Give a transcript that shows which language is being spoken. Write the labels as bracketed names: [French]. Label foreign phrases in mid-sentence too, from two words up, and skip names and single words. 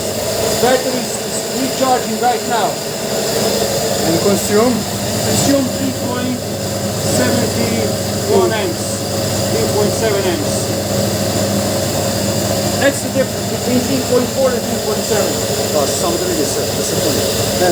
[English] Batteries is recharging right now. And consume 3.71 amps. 3.7 amps. That's the difference between 3.4 and 3.7. [Serbian] samo da vidi se, da se puni. Ne.